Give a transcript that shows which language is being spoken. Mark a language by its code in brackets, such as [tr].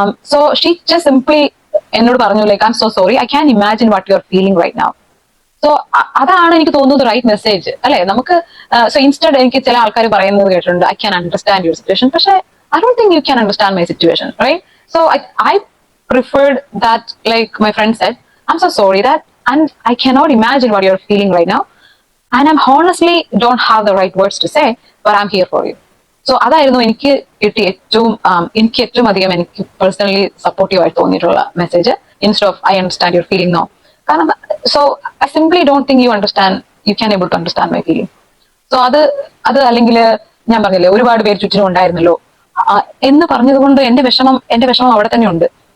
[en] so she just simply [ml] എന്നോട് പറഞ്ഞു, [en] Like I am so sorry, I can imagine what you are feeling right now. [ml] So അതാണ് എനിക്ക് തോന്നുന്നത് right message അല്ലെ നമുക്ക്. സോ ഇൻസ്റ്റഡ് എനിക്ക് ചില ആൾക്കാർ പറയുന്നത് കേട്ടിട്ടുണ്ട്, [en] I can understand your situation. പക്ഷെ I don't think you can understand my situation, right? So I preferred that, like my friend said, I'm so sorry that, and I cannot imagine what you're feeling right now, and I'm honestly don't have the right words to say, but I'm here for you. [ml] So അതായിരുന്നു എനിക്ക് കിട്ടിയ ഏറ്റവും അധികം എനിക്ക് personally supportive ആയിട്ട് തോന്നിയിട്ടുള്ള message, [en] instead of I understand your feeling [ml] no. [en] കാരണം so I simply don't think you can able to understand my feeling. [ml] So അത് അല്ലെങ്കിൽ ഞാൻ പറഞ്ഞില്ലേ ഒരുപാട് പേര് ചുറ്റിനും ഉണ്ടായിരുന്നല്ലോ എന്ന് പറഞ്ഞതുകൊണ്ട് എന്റെ വിഷമം അവിടെ തന്നെ ഉണ്ട്.